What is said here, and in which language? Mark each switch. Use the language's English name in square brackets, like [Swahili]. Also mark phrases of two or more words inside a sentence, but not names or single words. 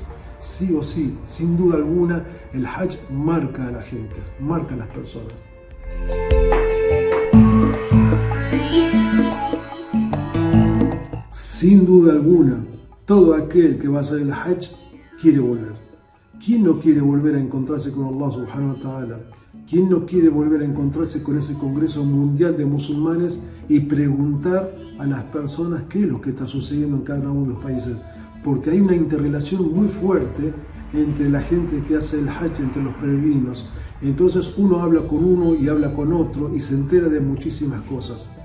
[Spanish] Sí o sí, sin duda alguna, el Hajj marca a la gente, marca a las personas. Sin duda alguna, todo aquel que va a hacer el Hajj quiere volver. ¿Quién no quiere volver a encontrarse con [Arabic] الله سبحانه وتعالى? [Spanish] ¿Quién no quiere volver a encontrarse con ese Congreso Mundial de Musulmanes y preguntar a las personas qué es lo que está sucediendo en cada uno de los países? Porque hay una interrelación muy fuerte entre la gente que hace el Hajj, entre los peregrinos. Entonces uno habla con uno y habla con otro y se entera de muchísimas cosas.